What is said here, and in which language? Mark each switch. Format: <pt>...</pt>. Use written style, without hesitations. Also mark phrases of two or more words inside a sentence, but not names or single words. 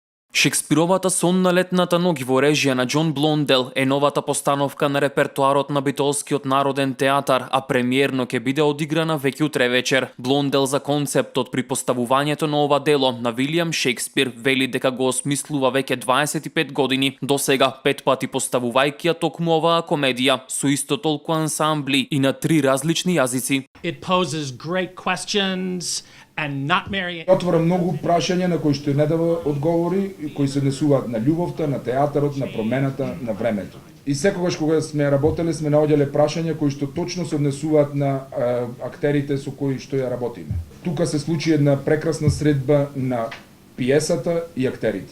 <mk>Шекспировата сон на летната ноќ во режија на Џон Блондел е новата постановка на репертоарот на Битолскиот народен театар, а премиерно ќе биде одиграна веќе утре вечер. Блондел за концептот при поставувањето на ова дело на Вилијам Шекспир вели дека го осмислува веќе 25 години, досега 5 пати поставувајќи ја токму оваа комедија со исто толку ансамбли и на 3 различни јазици.</mk> <en>It poses great questions and not Mary.</en> <mk>Отвора многу прашања на кои што не дава одговори, и кои се однесуваат на љубовта, на театарот, на промената, на времето. И секогаш кога сме работеле, сме наоѓале прашања кои што точно се однесуваат на актерите со кои што ја работиме. Тука се случи една прекрасна средба на пиесата и актерите.</mk>